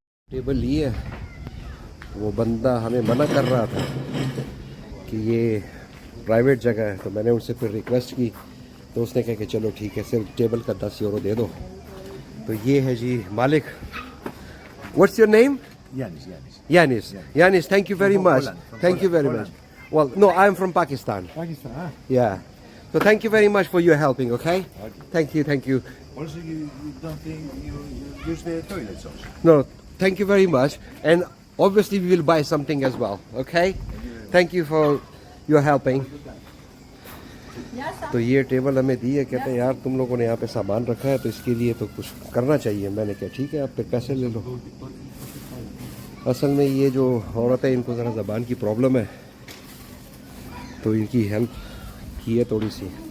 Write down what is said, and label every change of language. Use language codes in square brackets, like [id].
[hi] Table लिए, वो बंदा हमें मना कर रहा था कि ये प्राइवेट जगह है। तो मैंने उससे फिर रिक्वेस्ट की तो उसने कहा कि चलो ठीक है, सिर्फ टेबल का 10 यूरो दे दो। तो ये है जी मालिक। [en] What's your name? Yanis, thank you very much. Thank you very much. Well, no, I'm from Pakistan. Pakistan, huh? Yeah. So thank you very much for your helping, okay? Thank you. Also, you don't think you use the toilets also? No, thank you very much. And obviously we will buy something as well, okay? Thank you for your helping. [hi] तो ये table हमें दी है, कहते हैं यार तुम लोगों ने यहाँ पे सामान रखा है तो इसके लिए तो कुछ करना चाहिए। मैंने कहा ठीक है, आप फिर पैसे ले लो। असल में ये जो औरत है, इनको ज़रा ज़बान की प्रॉब्लम है, तो इनकी हेल्प की है थोड़ी सी।